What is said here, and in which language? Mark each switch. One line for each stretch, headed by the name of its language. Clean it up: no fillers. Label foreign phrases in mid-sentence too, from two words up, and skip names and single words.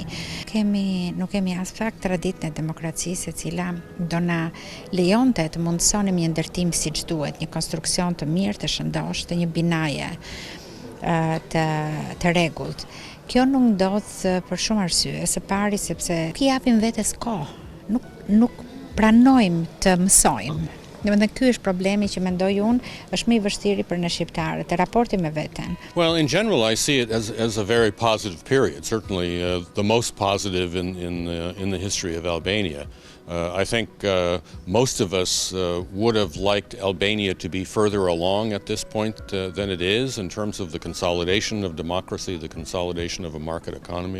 Albanian: Nuk kemi as fakt traditën e demokracisë e cila do na lejonte të mundsonim një ndërtim siç duhet, një konstruksion të mirë, të shëndosh, të një binaje të rregullt. Kjo nuk ndodh për shumë arsye. Së pari sepse nuk i japim vetes kohë, nuk pranojmë të mësojmë. Domethënë ky është problemi që mendoj unë është më i vështirë për ne shqiptarët, të raporti me veten.
English: Well, in general, I see it as a very positive period. Certainly, the most positive in the history of Albania. I think most of us would have liked Albania to be further along at this point than it is in terms of the consolidation of democracy, the consolidation of a market economy.